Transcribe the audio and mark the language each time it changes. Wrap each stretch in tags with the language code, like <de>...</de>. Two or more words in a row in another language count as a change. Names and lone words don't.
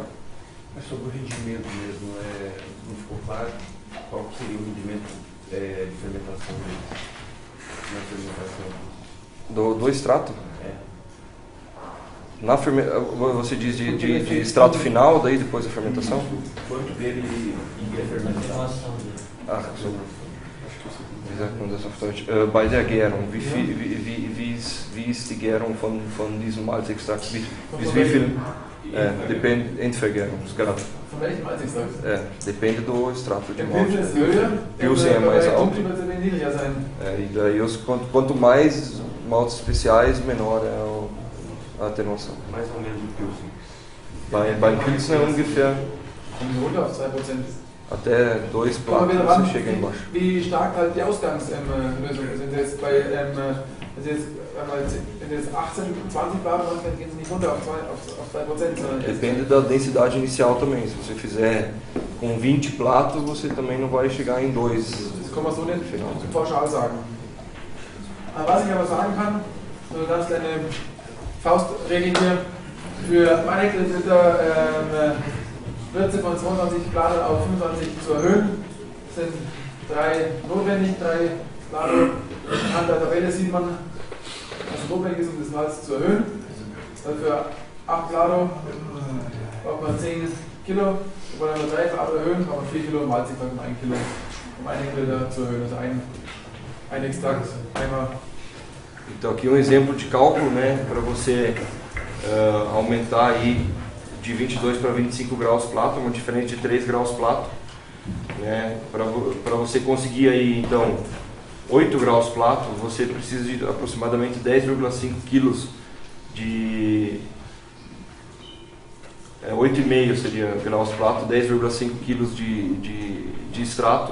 <pt>Mas sobre o rendimento mesmo, não ficou claro qual seria o rendimento de fermentação deles? Na fermentação? Do extrato? Você diz de extrato final, daí depois da fermentação? Quanto dele iria fermentar?</pt> <de>Wie sagt man das auf Deutsch? Bei der Gärung, wie ist die Gärung von diesem Malzextrakt? Bis wie viel?</de> <pt>Depende, Endvergärungsgrad.</pt> <de>Von welchem Malzextrakt?</de> <pt>Depende do extrato de</pt> <de>Der</de> <pt>malte.</pt> <de>Pilz ist höher,</de> <pt>Pilsen é mais alto.</pt> <de>Dunkel wird er niedriger sein.</de> <pt>E daí, quanto mais maltes especiais, menor é a atenuação. Mais ou menos o Pilsen.</pt> <de>Beim Pilsen é ungefähr Kommen wir runter auf 2%.</de> <pt>até 2</pt> <de>Kommen wir</de> <pt>platos</pt> <de>ran,</de> <pt>você chega embaixo.</pt> <de>wie stark halt die Ausgangslösung ist. Wenn Sie jetzt bei wenn Sie jetzt 18, 20 Bar machen, dann gehen Sie nicht runter auf 2%, sondern Depende da densidade inicial também. Se você fizer com 20 platos, você também não vai chegar em 2. das kann man so nicht pauschal sagen. Was ich aber sagen kann, so eine ganz kleine Faustregel hier, für 1 Hektoliter Würze von 22 Plato auf 25 zu erhöhen, sind 3 notwendig, 3 Plato. An der Tabelle sieht man, was notwendig ist, um das Malz zu erhöhen. Für 8 Plato braucht man 10 Kilo. Wenn wir 3 Plato erhöhen, braucht man 4 Kilo Malz, um 1 Kilo, um 1 Hektoliter zu erhöhen. Also ein Extrakt, einmal.</de> <pt>Então aqui um exemplo de cálculo, né, para você aumentar aí de 22 para 25 graus plato, uma diferença de 3 graus plato, né, para você conseguir aí então 8 graus plato, você precisa de aproximadamente 10,5 quilos de 8,5 seria graus plato, 10,5 quilos de extrato.</pt>